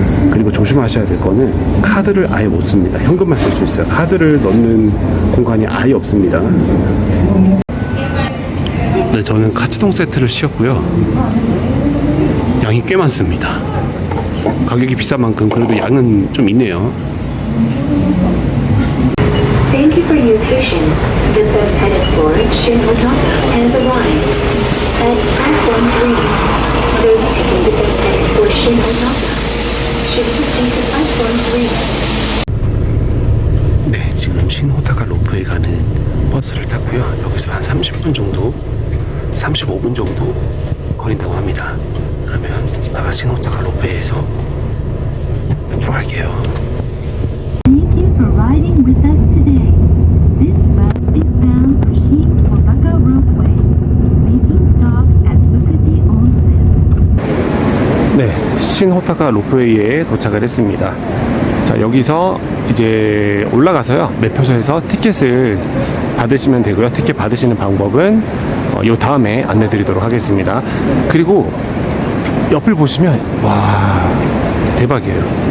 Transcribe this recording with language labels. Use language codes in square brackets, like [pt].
[ko] 그리고 조심하셔야 될 거는 카드를 아예 못 씁니다. 현금만 쓸 수 있어요. 카드를 넣는 공간이 아예 없습니다. 네, 저는 카츠동 세트를 시켰고요. 양이 꽤 많습니다. 가격이 비싼 만큼 그래도 양은 좀 있네요. [en] Thank you for your patience. The bus headed for Shinotaka has arrived. At platform 3, those taking the bus headed for Shinotaka should proceed to platform 3. [ko] 네, 지금 신호타가 로프에 가는 버스를 탔고요. 여기서 한 30분 정도, 35분 정도 걸린다고 합니다. 그러면 이따가 신호타가 로프에서 뵙도록 할게요. [en] Thank you for riding with us today. This bus is bound for Shin-Otaka Ropeway, making stop at Fukuji Onsen. [ko] 네, 신호타가 로프웨이에 도착을 했습니다. 자, 여기서 이제 올라가서요, 매표소에서 티켓을 받으시면 되고요. 티켓 받으시는 방법은 요 다음에 안내 드리도록 하겠습니다. 그리고 옆을 보시면, 와, 대박이에요.